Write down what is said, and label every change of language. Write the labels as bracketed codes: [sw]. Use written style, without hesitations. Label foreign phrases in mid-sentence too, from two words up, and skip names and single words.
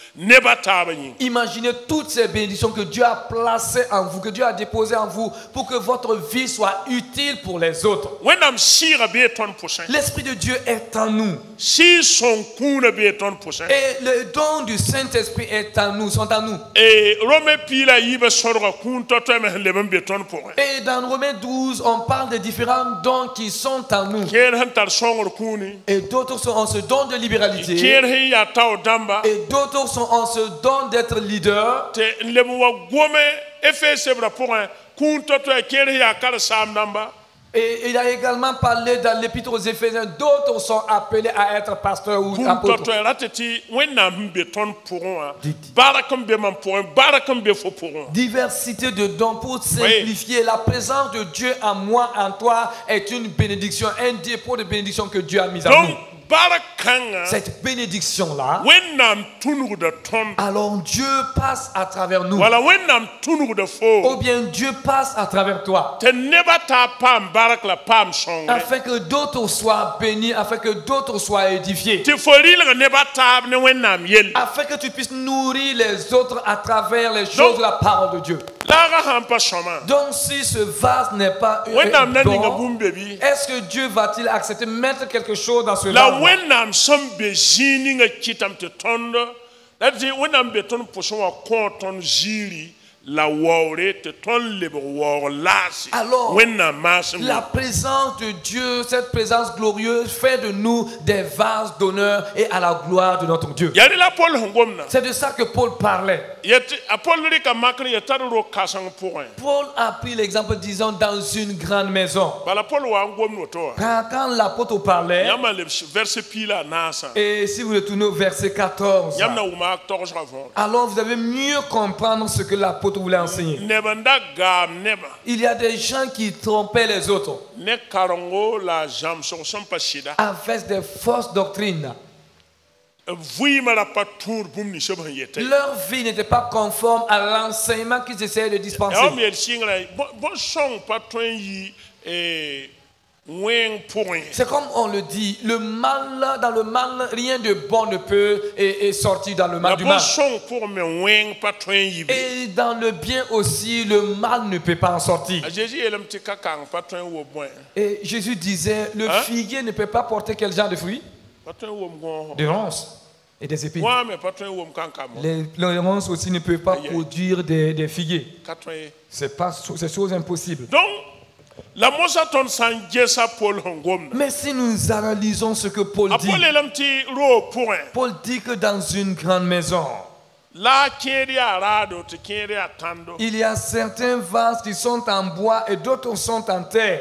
[fr] imaginez toutes ces bénédictions que Dieu a placées en vous, que Dieu a déposées en vous, pour que votre vie soit utile pour les autres. [mos] wẽnnaam sɩɩga bee tõnd pʋsẽ [fr] L'Esprit de Dieu est en nous. [mos] sɩɩg sõng kũunã bee tõnd pʋsẽ [fr] Et le don du Saint-Esprit est en nous, sont en nous. [mos] Rome piila yiibã sõrga kũun to-toɛ me sẽn leb n be tõnd pʋgẽ [fr] Et dans Romains 12, on parle des différents dons qui sont en nous. [mos] kẽer sẽn tar sõngr kũuni [fr] Et d'autres sont en ce don de libéralité. [mos] kẽer sẽn yaa tao dãmba [fr] Et d'autres sont en ce don d'être leader. [mos] tɩ n leb n wa gome efesebrã pʋgẽ kũun to-toɛ kẽer sẽn yaa karen-saam dãmba [fr] Et il a également parlé dans l'Épître aux Éphésiens, d'autres sont appelés à être pasteurs ou [mos] kũun [fr] apôtres. [mos] to-toɛ ratɩ tɩ wẽnnaam sẽn be tõnd pʋgẽ wã bark n be mam pʋgẽ bark n be fo pʋgẽ [fr] Diversité de dons pour simplifier. La présence de Dieu en moi, en toi, est une bénédiction, un dépôt de bénédiction que Dieu a mis en nous. [mos] donc bark kãngã [fr] Cette bénédiction-là, [mos] wẽnnaam tũnugda tõnd [fr] alors Dieu passe à travers nous. [mos] wala wẽnnaam tũnugda [fr] Ou [mos] fo [fr] bien Dieu passe à travers toi. [mos] tɩ nebã taa paam bark la paam sõngre [fr] Afin que d'autres soient bénis, afin que d'autres soient édifiés. [mos] tɩ fo rɩlg nebã taab ne wẽnnaam yell [fr] Afin que tu puisses nourrir les autres à travers les choses de la parole de Dieu. [mos] laaga sãn pa sõma [fr] Donc si ce vase n'est pas [mos] wẽnnaam na ninga [fr] bon, [mos] bũmb be bɩ [fr] est-ce que Dieu va-t-il accepter mettre quelque chose dans ce [mos] la [fr] vase? [mos] wẽnnaam sẽn be zĩig ninga kɩtame tɩ tõnd la tɩ wẽnnaam be tõnd pʋsẽ wã kõ tõnd ziiri la waoore tɩ tõnd lebg waoog laase [fr] Alors, [mos] wẽnnaam maasem [fr] La présence de Dieu, cette présence glorieuse, fait de nous des vases d'honneur et à la gloire de notre Dieu. [mos] yaa rẽ la pol sẽn gomda [fr] C'est de ça que Paul parlait. [mos] a pol rɩka makr ya tar ro-kãseng pʋgẽ [fr] Paul a pris l'exemple, disons, dans une grande maison. [mos] bala pol wa n gomd woto wa [fr] Quand l'apôtre parlait, [mos] yãmb n leb verset piila a naasã [fr] et si vous retournez au verset 14, [mos] yãmb na wʋma togsga võor [fr] alors vous allez mieux comprendre ce que l'apôtre voulait enseigner. [mos] neb n da gaam nebã [fr] Il y a des gens qui trompaient les autres [mos] ne karengo la zãmsg sẽn pa sɩda [fr] avec des fausses doctrines. [mos] vɩɩmã ra pa tũud bũmb ninsã b sẽn yetẽ [fr] Leur vie n'était pas conforme à l'enseignement qu'ils essayaient de dispenser. [mos] ya wa meel sɩngrã bõn-sõng pa tõe n yɩ wẽng pʋgẽ [fr] C'est comme on le dit, le mal, dans le mal, rien de bon ne peut et sortir dans le [mos] la [fr] mal du mal. [mos] bõn-sõng pʋgẽ me wẽng pa tõe n yɩ be [fr] Et dans le bien aussi, le mal ne peut pas en sortir. [mos] a zeezi yeelame tɩ ka-kãng pa tõe n wom bõe [fr] Et Jésus disait, le figuier ne peut pas porter quel genre de fruits? [mos] pa tõe n wom gõosõ [fr] Des ronces et des épines. [mos] wã me pa tõe n wom kãn-kambã [fr] Les ronces aussi ne peuvent pas produire des figuiers. [mos] ka tõe ye [fr] C'est chose impossible. [mos] donc la mosa tõnd sã n gesa pol sẽn gomda [fr] Mais si nous analysons ce que Paul [mos] a [fr] dit, [mos] pol yeelame tɩ roog pʋgẽ [fr] Paul dit que dans une grande maison, [mos] la a kẽed yaa raado tɩ kẽed yaa tãndo [fr] il y a certains vases qui sont en bois et d'autres sont en terre.